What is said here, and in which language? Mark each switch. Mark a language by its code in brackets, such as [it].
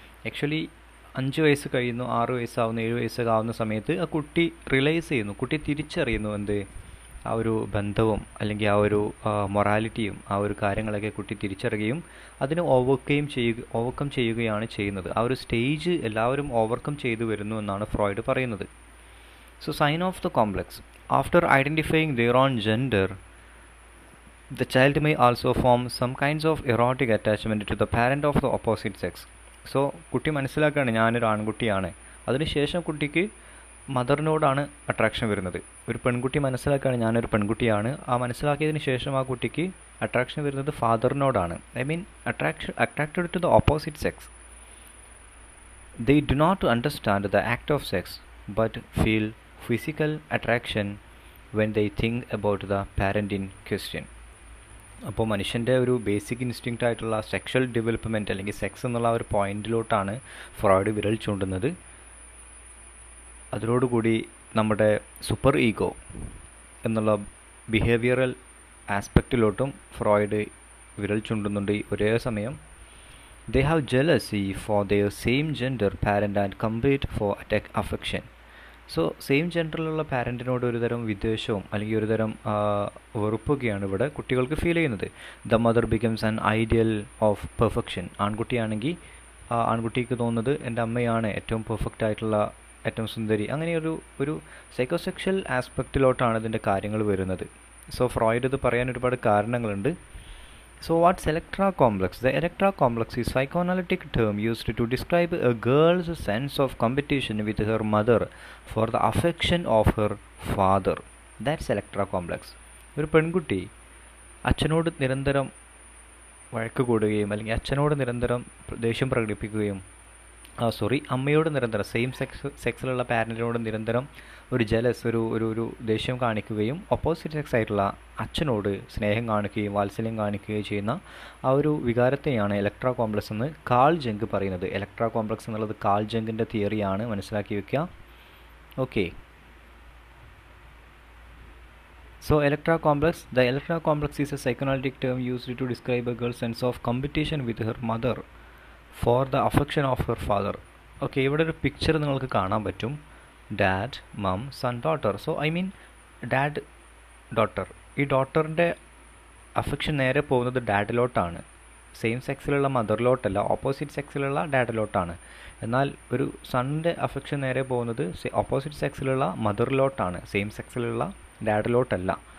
[ml] Actually 5 വയസ്സ് കഴിയുന്നു, 6 വയസ്സാവുന്നു, 7 വയസ്സൊക്കെ ആവുന്ന സമയത്ത് ആ കുട്ടി റിയലൈസ് ചെയ്യുന്നു, കുട്ടി തിരിച്ചറിയുന്നു എന്ത് ആ ഒരു ബന്ധവും അല്ലെങ്കിൽ ആ ഒരു മൊറാലിറ്റിയും ആ ഒരു കാര്യങ്ങളൊക്കെ കുട്ടി തിരിച്ചറിയുകയും അതിനെ ഓവർകം ചെയ്യുകയാണ് ചെയ്യുന്നത്. ആ ഒരു സ്റ്റേജ് എല്ലാവരും ഓവർകം ചെയ്തു വരുന്നു എന്നാണ് ഫ്രോയിഡ് പറയുന്നത്. [en] So sign of the complex. After identifying their own gender, the child may also form some kinds of erotic attachment to the parent of the opposite sex. [ml] So കുട്ടി മനസ്സിലാക്കുകയാണ് ഞാനൊരു ആൺകുട്ടിയാണ്. അതിനുശേഷം കുട്ടിക്ക് മദറിനോടാണ് അട്രാക്ഷൻ വരുന്നത്. ഒരു പെൺകുട്ടി മനസ്സിലാക്കുകയാണ് ഞാനൊരു പെൺകുട്ടിയാണ്. ആ മനസ്സിലാക്കിയതിന് ശേഷം ആ കുട്ടിക്ക് അട്രാക്ഷൻ വരുന്നത് ഫാദറിനോടാണ്. [en] I mean attracted to the opposite sex. They do not understand the act of sex but feel physical attraction when they think about the parent in question. [ml] അപ്പോൾ മനുഷ്യൻ്റെ ഒരു ബേസിക് ഇൻസ്റ്റിങ്ക്റ്റ് ആയിട്ടുള്ള സെക്ഷൽ ഡെവലപ്മെൻറ്റ് അല്ലെങ്കിൽ sex എന്നുള്ള ഒരു പോയിന്റിലോട്ടാണ് Freud വിരൽ ചൂണ്ടുന്നത്. അതിനോടുകൂടി നമ്മുടെ സൂപ്പർ ഈഗോ എന്നുള്ള ബിഹേവിയറൽ ആസ്പെക്റ്റിലോട്ടും ഫ്രോയിഡ് വിരൽ ചൂണ്ടുന്നുണ്ട്. ഒരേ സമയം [en] they have jealousy for their same gender parent and compete for affection. [ml] So same ജെൻഡറിലുള്ള പാരൻറ്റിനോട് ഒരുതരം വിദ്വേഷവും അല്ലെങ്കിൽ ഒരുതരം വെറുപ്പൊക്കെയാണ് ഇവിടെ കുട്ടികൾക്ക് ഫീൽ ചെയ്യുന്നത്. [en] The mother becomes an ideal of perfection. [ml] ആൺകുട്ടിയാണെങ്കിൽ ആൺകുട്ടിക്ക് തോന്നുന്നത് എൻ്റെ അമ്മയാണ് ഏറ്റവും പെർഫെക്റ്റ് ആയിട്ടുള്ള ഏറ്റവും സുന്ദരി. അങ്ങനെ ഒരു സൈക്കോസെക്ഷൽ ആസ്പെക്റ്റിലോട്ടാണ് ഇതിൻ്റെ കാര്യങ്ങൾ വരുന്നത്. സോ ഫ്രോയിഡ് ഇത് പറയാൻ ഒരുപാട് കാരണങ്ങളുണ്ട്. [en] So what's Electra complex? The Electra complex is a psychoanalytic term used to describe a girl's sense of competition with her mother for the affection of her father. That's Electra complex. [ml] ഒരു പെൺകുട്ടി അച്ഛനോട് നിരന്തരം വഴക്ക് കൂടുകയും അല്ലെങ്കിൽ അച്ഛനോട് നിരന്തരം ദേഷ്യം പ്രകടിപ്പിക്കുകയും അമ്മയോട് നിരന്തരം സെയിം സെക്സിലുള്ള പാരൻറ്റിനോട് നിരന്തരം ഒരു ജലസ് ഒരു ദേഷ്യം കാണിക്കുകയും ഓപ്പോസിറ്റ് സെക്സ് ആയിട്ടുള്ള അച്ഛനോട് സ്നേഹം കാണിക്കുകയും വാത്സല്യം കാണിക്കുകയും ചെയ്യുന്ന ആ ഒരു വികാരത്തെയാണ് ഇലക്ട്ര കോംപ്ലക്സ് എന്ന് കാൾ ജംഗ് പറയുന്നത്. ഇലക്ട്ര കോംപ്ലക്സ് എന്നുള്ളത് കാൾ ജംഗിൻ്റെ തിയറിയാണ്, മനസ്സിലാക്കി വെക്കുക. Okay. [en] So Electra complex. The Electra complex is a psychoanalytic term used to describe a girl's sense of competition with her mother for the affection of her father. [ml] Okay, ഇവിടെ ഒരു picture നിങ്ങൾക്ക് കാണാൻ പറ്റും. Dad, mom, sun, daughter. So I mean dad, daughter. ഈ ഡോട്ടറിൻ്റെ affection നേരെ പോകുന്നത് ഡാഡിലോട്ടാണ്. Same സെക്സിലുള്ള മദറിലോട്ടല്ല, opposite സെക്സിലുള്ള ഡാഡിലോട്ടാണ്. എന്നാൽ ഒരു സണ്ണിൻ്റെ അഫെക്ഷൻ നേരെ പോകുന്നത് ഓപ്പോസിറ്റ് സെക്സിലുള്ള മദറിലോട്ടാണ്, സെയിം സെക്സിലുള്ള ഡാഡിലോട്ടല്ല.